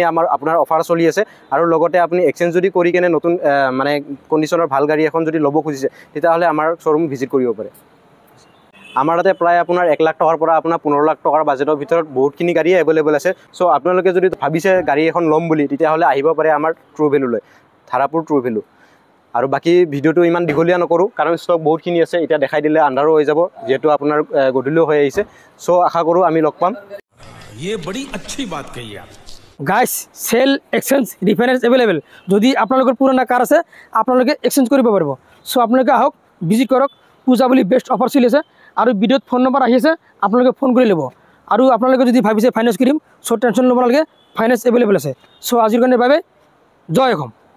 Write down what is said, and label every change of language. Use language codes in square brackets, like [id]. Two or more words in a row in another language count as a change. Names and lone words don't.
[as] আপোনাৰ অফাৰ চলি আছে আৰু লগতে আপুনি এক্সচেঞ্জ যদি কৰি কেনে নতুন মানে কণ্ডিশ্যনৰ ভাল গাড়ী এখন যদি ল'ব খুজিছে তেতিয়াহ'লে আমাৰ [en] showroom visit [as] কৰিব পাৰে আমাৰ তাতে প্ৰায় আপোনাৰ 1 লাখ টকাৰ পৰা আপোনাৰ 15 লাখ টকাৰ বাজেটৰ ভিতৰত বহুতখিনি গাড়ী এভেইলেবল আছে চ' আপোনালোকে যদি ভাবিছে গাড়ী এখন ল'ম বুলি তেতিয়াহ'লে আহিব পাৰে আমাৰ ট্ৰু ভেলুলৈ ধাৰাপুৰ ট্ৰু ভেলু আৰু বাকী ভিডিঅ'টো ইমান দীঘলীয়া নকৰোঁ কাৰণ ষ্টক বহুতখিনি আছে এতিয়া দেখাই দিলে আন্ধাৰো হৈ যাব যিহেতু আপোনাৰ গধূলিও হৈ আহিছে চ' আশা কৰোঁ আমি লগ পাম [hi] ये बड़ी अच्छी बात कही आप [as] গাইজ [en] sale exchange refinance available [as] যদি আপোনালোকৰ পুৰণা কাৰ আছে আপোনালোকে এক্সচেঞ্জ কৰিব পাৰিব চ' আপোনালোকে আহক ভিজিট কৰক পূজা বুলি [en] best offer [as] চলি আছে আৰু ভিডিঅ'ত [en] phone number [as] আহি আছে আপোনালোকে ফোন কৰি ল'ব আৰু আপোনালোকে যদি ভাবিছে ফাইনেন্স কৰিম চ' টেনশ্যন ল'ব নালাগে [en] finance available [as] আছে চ' আজিৰ কাৰণে বাবে জয় অসম